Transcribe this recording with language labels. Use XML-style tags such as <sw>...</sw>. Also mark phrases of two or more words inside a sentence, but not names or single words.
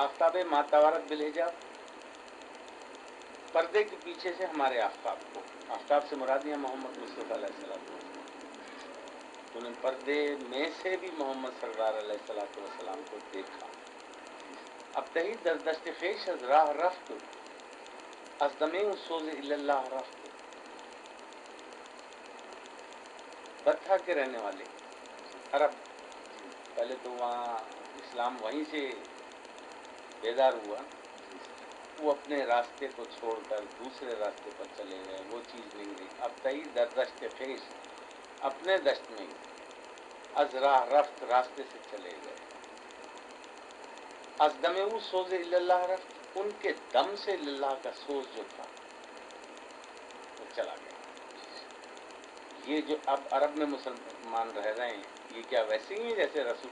<ur>آفتاب</ur> <ar>ماتوارت بالحجاب،</ar> <ur>پردے کے پیچھے سے ہمارے آفتاب کو، آفتاب سے مراد ہے محمد مصطفیٰ علیہ السلام، انہیں پردے میں سے بھی محمد سرکار علیہ السلام کو دیکھا۔</ur> <fa>اب تہی در دشت خویش از راہ رفت، از دمے سوز اللہ رفت۔</fa> <ur>بتھا کے رہنے والے عرب، پہلے تو وہاں اسلام وہیں سے بیدار ہوا، وہ اپنے راستے کو چھوڑ کر دوسرے راستے پر چلے گئے، وہ چیز نہیں رہی۔</ur> <fa>اب تئی در دشت خویش،</fa> <ur>اپنے دشت میں</ur> <fa>از راہ رفت،</fa> <ur>راستے سے چلے گئے۔</ur> <fa>از دم او سوز اللہ رفت،</fa> <ur>ان کے دم سے اللہ کا سوز جو تھا وہ چلا گیا۔ یہ جو اب عرب میں مسلمان رہ رہے ہیں، یہ کیا ویسے ہی ہیں جیسے رسول؟</ur>